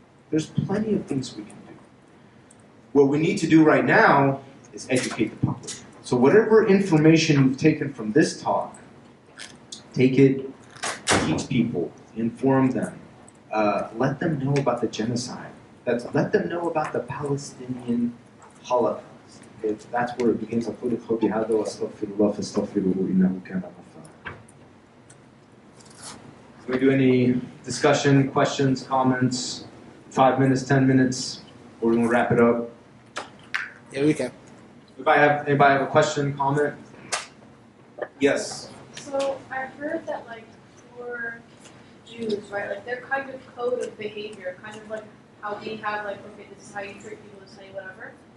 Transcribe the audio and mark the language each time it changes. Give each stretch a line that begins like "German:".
English: There's plenty of things we can do. What we need to do right now is educate the public. So whatever information you've taken from this talk, take it, teach people, inform them, let them know about the genocide. Let them know about the Palestinian Holocaust. That's where it begins.
Arabic: أقول قولي هذا وأستغفر الله فاستغفروه إنه كان غفارا.
English: Can we do any discussion, questions, comments? 5 minutes, 10 minutes, or we're gonna wrap it up. Yeah, we can. Anybody have a question, comment? Yes. So I heard that like for Jews, right, like their kind of code of behavior, kind of like how we have like, okay, this is how you treat people, this is how you whatever.